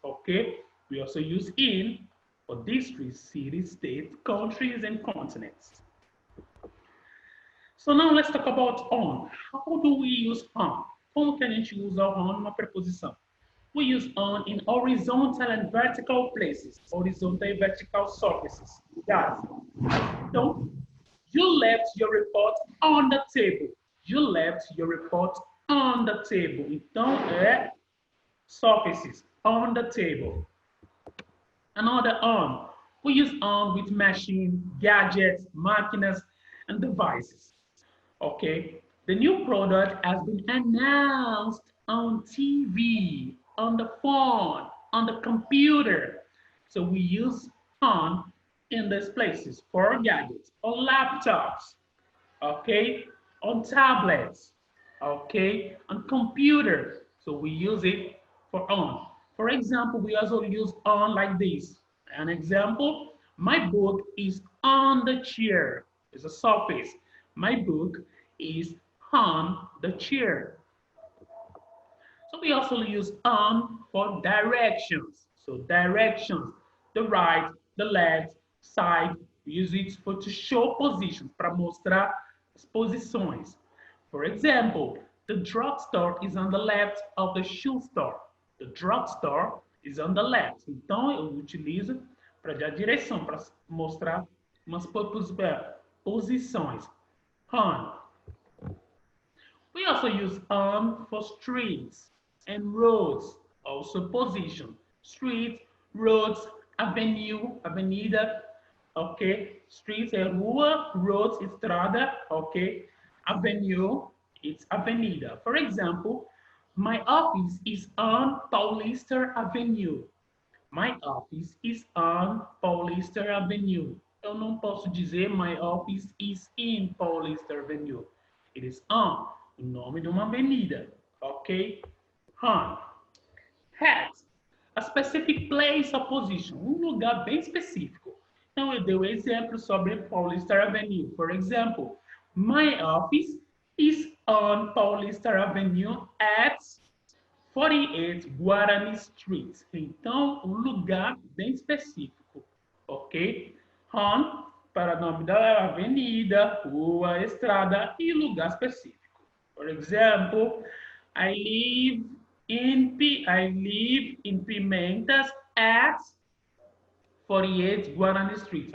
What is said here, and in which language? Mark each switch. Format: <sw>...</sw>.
<en>Okay, we also use in for districts, cities, states, countries, and continents. So now let's talk about on. How do we use on?</en> <pt>Como que a gente usa on numa preposição?</pt> <en>We use on in horizontal and vertical places. Horizontal and vertical surfaces. Guys, so you left your report on the table. You left your report on the table. Então, é surfaces, on the table. Another on. We use on with machine, gadgets, máquinas, and devices. Okay, the new product has been announced on TV, on the phone, on the computer. So we use on in these places for gadgets or laptops. okay, on tablets, okay, on computers. So we use it for on. For example, we also use on like this. An example, my book is on the chair. It's a surface. My book is on the chair. So we also use on for directions. So directions, the right, the left, side, we use it for to show positions,</en> <pt>para mostrar as posições.</pt> <en>For example, the drugstore is on the left of the shoe store. The drugstore is on the left.</en> <pt>Então eu utilizo para dar direção, para mostrar umas posições.</pt> <en>On. We also use for streets and roads, also position. Streets, roads, avenue, avenida, ok?</en> <pt>Streets é rua, roads, estrada, ok?</pt> <en>Avenue, it's avenida. For example, my office is on Paulista Avenue. My office is on Paulista Avenue.</en> <pt>Eu não posso dizer</pt> <en>my office is in Paulista Avenue. It is on,</en> <pt>o nome de uma avenida, ok? On.</pt> <en>Hat, a specific place or position,</en> <pt>um lugar bem específico. Então, eu dei um exemplo sobre Paulista Avenue.</pt> <en>For example, my office is on Paulista Avenue at 48 Guarani Street.</en> <pt>Então, um lugar bem específico, ok? On, para nome da avenida, rua, estrada e lugar específico.</pt> <en>For example, I live in Pimentas at 48 Guarani Street.</en>